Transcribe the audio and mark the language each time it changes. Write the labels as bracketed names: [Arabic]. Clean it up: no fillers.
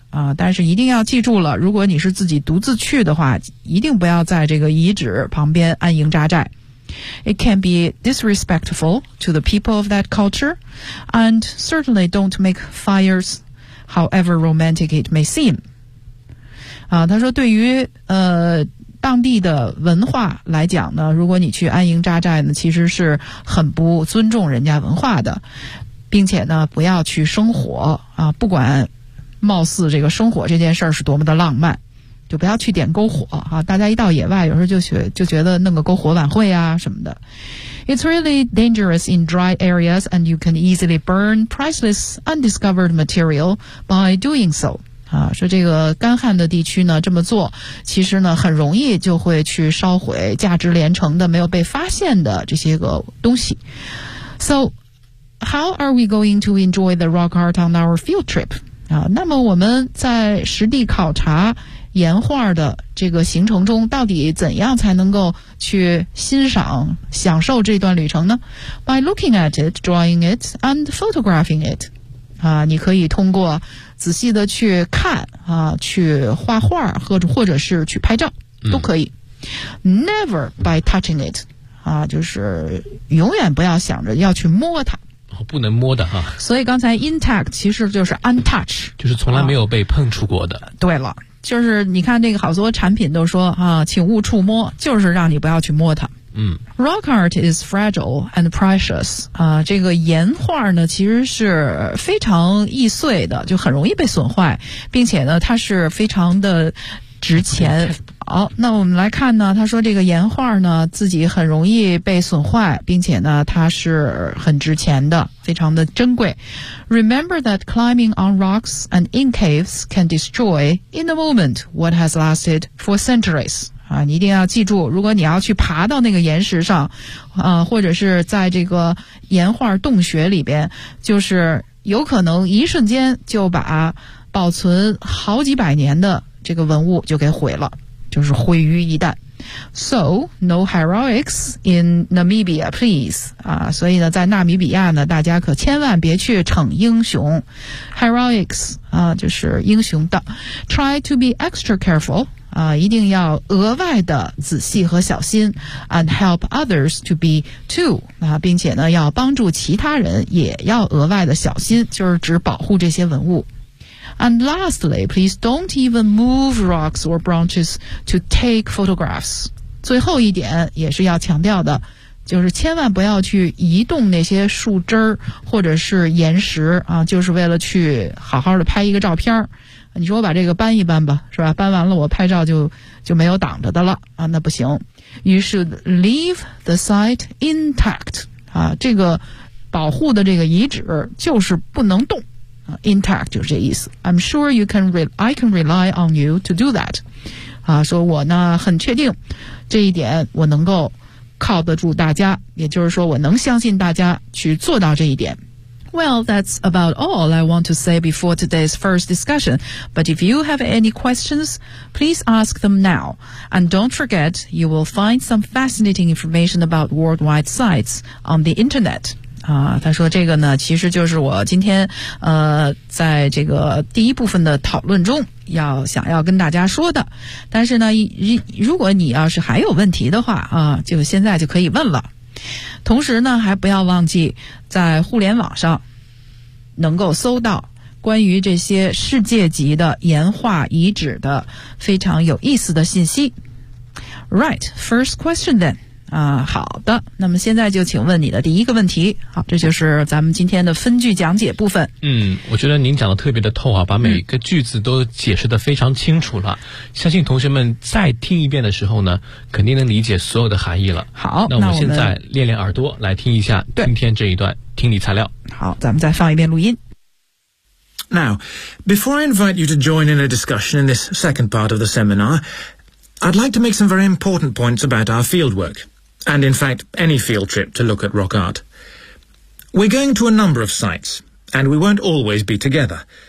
[Chinese] 啊，但是一定要记住了，如果你是自己独自去的话，一定不要在这个遗址旁边安营扎寨。 [English] It can be disrespectful to the people of that culture, and certainly don't make fires, however romantic it may seem. [Chinese] 啊，他说对于当地的文化来讲呢，如果你去安营扎寨呢，其实是很不尊重人家文化的，并且呢，不要去生火啊，不管貌似这个生火这件事儿是多么的浪漫，就不要去点篝火啊。大家一到野外，有时候就觉得弄个篝火晚会啊什么的。 [English] It's really dangerous in dry areas, and you can easily burn priceless undiscovered material by doing so. [Chinese] 啊，说这个干旱的地区呢，这么做其实呢很容易就会去烧毁价值连城的没有被发现的这些个东西。 [English] So how are we going to enjoy the rock art on our field trip? [Chinese] 啊，那么我们在实地考察岩画的这个行程中，到底怎样才能够去欣赏享受这段旅程呢？ [English] By looking at it, drawing it, and photographing it. [Chinese] 啊，你可以通过仔细的去看啊，去画画或者是去拍照都可以。 [English] Never by touching it， [Chinese] 啊，就是永远不要想着要去摸它。哦，不能摸的哈。所以刚才 intact 其实就是 untouched，就是从来没有被碰触过的。啊，对了，就是你看这个好多产品都说啊，请勿触摸，就是让你不要去摸它。 [English] Rock art is fragile and precious. [Chinese] 啊，这个岩画呢，其实是非常易碎的，就很容易被损坏，并且呢，它是非常的值钱。好，那我们来看呢，他说这个岩画呢，自己很容易被损坏，并且呢，它是很值钱的，非常的珍贵。 [English] Remember that climbing on rocks and in caves can destroy in a moment what has lasted for centuries. [Chinese] 啊，你一定要记住，如果你要去爬到那个岩石上，或者是在这个岩画洞穴里边，就是有可能一瞬间就把保存好几百年的这个文物就给毁了，就是毁于一旦。 [English] So, no heroics in Namibia, please. [Chinese] 啊，所以呢，在纳米比亚呢，大家可千万别去逞英雄。 [English] Heroics, [Chinese] 啊，就是英雄的。 [English] Try to be extra careful. [Chinese] 啊，一定要额外的仔细和小心 ， [English] and help others to be too。 [Chinese] 啊，并且呢，要帮助其他人，也要额外的小心，就是指保护这些文物。 [English] And lastly, please don't even move rocks or branches to take photographs。 [Chinese] 最后一点也是要强调的，就是千万不要去移动那些树枝儿或者是岩石啊，就是为了去好好的拍一个照片。你说我把这个搬一搬吧，是吧？搬完了我拍照就没有挡着的了啊，那不行。 [English] You should leave the site intact [Chinese] 啊，这个保护的这个遗址就是不能动啊 ，intact 就是这意思。 [English] I'm sure I can rely on you to do that [Chinese] 啊，说我呢很确定这一点，我能够靠得住大家，也就是说我能相信大家去做到这一点。 [English] Well, that's about all I want to say before today's first discussion. But if you have any questions, please ask them now. And don't forget, you will find some fascinating information about worldwide sites on the internet. [Chinese] 啊，他说这个呢，其实就是我今天在这个第一部分的讨论中要想要跟大家说的。但是呢，如果你要是还有问题的话啊，就现在就可以问了。同时呢，还不要忘记在互联网上能够搜到关于这些世界级的岩画遗址的非常有意思的信息。 [English] Right, first question then. [Chinese] 啊，好的，那么现在就请问你的第一个问题。好，这就是咱们今天的分句讲解部分。嗯，我觉得您讲的特别的透啊，把每一个句子都解释得非常清楚了。相信同学们再听一遍的时候呢，肯定能理解所有的含义了。好，那我们现在练练耳朵来听一下今天这一段听力材料。好，咱们再放一遍录音。 [English] Now, before I invite you to join in a discussion in this second part of the seminar, I'd like to make some very important points about our fieldwork, and in fact, any field trip to look at rock art. We're going to a number of sites, and we won't always be together.